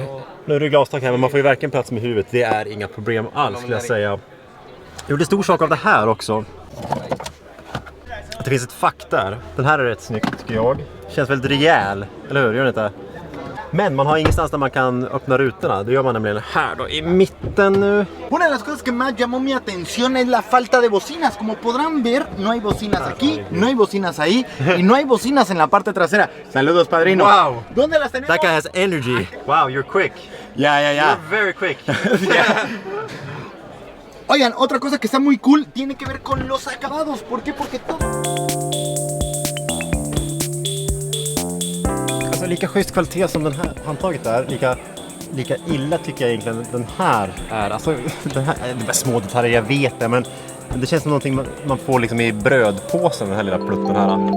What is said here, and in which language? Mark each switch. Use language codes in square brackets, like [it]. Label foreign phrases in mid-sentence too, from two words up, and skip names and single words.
[sv] Nu är det glastak här, men man får ju verkligen plats med huvudet. Det är inga problem alls, skulle jag säga. Jag gjorde stor sak av det här också. Att det finns ett fack där. Den här är rätt snyggt, tycker jag. Känns väldigt rejäl, eller hur? Gör det inte? Men man har ingenstans där man kan öppna rutorna. Det gör man nämligen här då, i mitten nu. [es] Una de las cosas que más llamó mi atención es la falta de bocinas. Como podrán ver, no hay bocinas aquí, no hay bocinas ahí y no hay bocinas en la parte trasera. Saludos, padrino. Wow. ¿Dónde las tenemos? [en] That guy has energy. Wow, you're quick. [es] Ya. [en] You're very quick. [es] Oigan, otra cosa que está muy cool tiene que ver con los acabados. ¿Por qué? Porque todo... [sv] Alltså lika schysst kvalitet som den här handtaget är, lika illa tycker jag egentligen den här är. Alltså den här, det är små detaljer, jag vet det, men det känns som någonting man får liksom i brödpåsen, den här lilla plutten här.